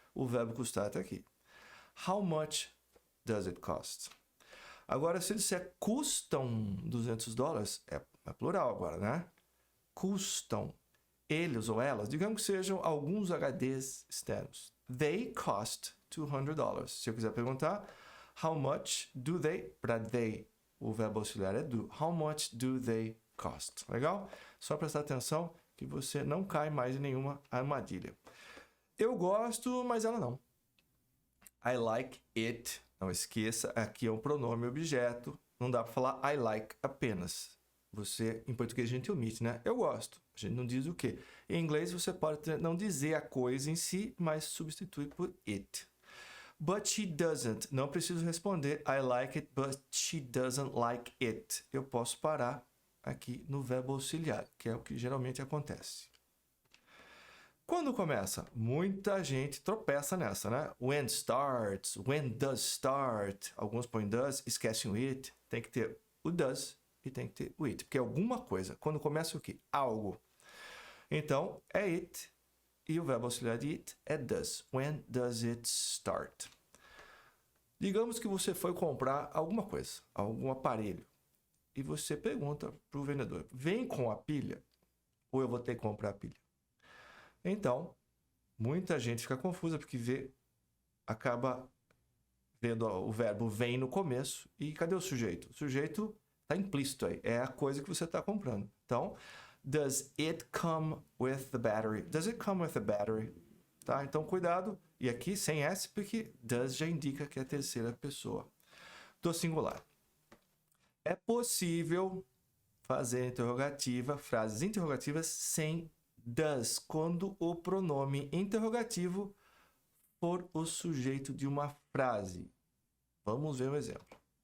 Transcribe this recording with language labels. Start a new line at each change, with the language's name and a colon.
Portuguese: O verbo custar está aqui.
English: How much does it cost?
Portuguese: Agora, se eu disser custam $200, é plural agora, né? Custam. Eles ou elas, digamos que sejam alguns HDs externos.
English: They cost $200.
Portuguese: Se eu quiser perguntar,
English: how much do they?
Portuguese: Para they, o verbo auxiliar é do.
English: How much do they cost?
Portuguese: Legal? Só prestar atenção que você não cai mais em nenhuma armadilha. Eu gosto, mas ela não.
English: I like it.
Portuguese: Não esqueça, aqui é um pronome objeto. Não dá para falar
English: I like
Portuguese: apenas. Em português a gente omite, né? Eu gosto. A gente não diz o quê. Em inglês você pode não dizer a coisa em si, mas substitui por it.
English: But she doesn't.
Portuguese: Não preciso responder
English: I like it, but she doesn't like it.
Portuguese: Eu posso parar aqui no verbo auxiliar, que é o que geralmente acontece. Quando começa? Muita gente tropeça nessa, né?
English: When starts, when does start.
Portuguese: Alguns põem does, esquecem o it. Tem que ter o does e tem que ter o it. Porque é alguma coisa. Quando começa o quê? Algo. Então, é it. E o verbo auxiliar de it é does. When does it start? Digamos que você foi comprar alguma coisa, algum aparelho. E você pergunta para o vendedor, vem com a pilha? Ou eu vou ter que comprar a pilha? Então, muita gente fica confusa porque acaba vendo o verbo vem no começo e cadê o sujeito? O sujeito está implícito aí, é a coisa que você está comprando.
English: Então, does it come with the battery? Does it come with the battery?
Portuguese: Tá? Então, cuidado. E aqui sem S, porque does já indica que é a terceira pessoa do singular. É possível fazer frases interrogativas sem does, quando o pronome interrogativo for o sujeito de uma frase. Vamos ver um exemplo.